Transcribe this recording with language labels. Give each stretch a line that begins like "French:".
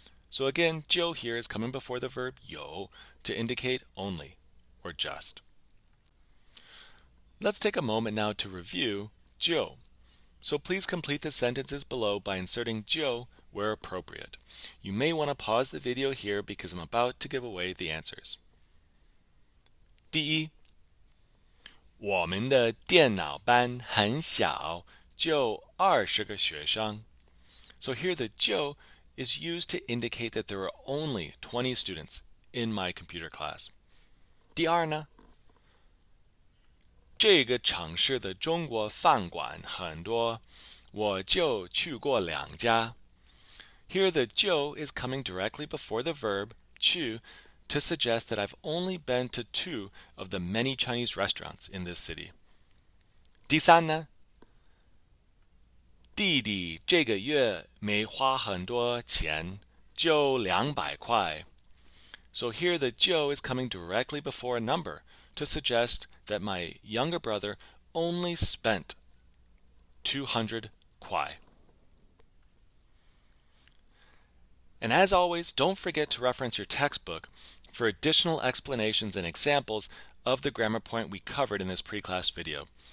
English: So again, 就 here is coming before the verb 有 to indicate only or just. Let's take a moment now to review 就. So please complete the sentences below by inserting 就 where appropriate. You may want to pause the video here because I'm about to give away the answers.
Chinese: 第一，我们的电脑班很小，就20个学生。
English: So here the 就 is used to indicate that there are only 20 students in my computer class.
Chinese: 第二呢，这个城市的中国饭馆很多，我就去过2家。
English: Here the 就 is coming directly before the verb 去 to suggest that I've only been to 2 of the many Chinese restaurants in this city.
Chinese: 第三呢，弟弟这个月没花很多钱，就200块。
English: So here the 就 is coming directly before a number to suggest that my younger brother only spent 200 kwai. And as always, don't forget to reference your textbook for additional explanations and examples of the grammar point we covered in this pre-class video.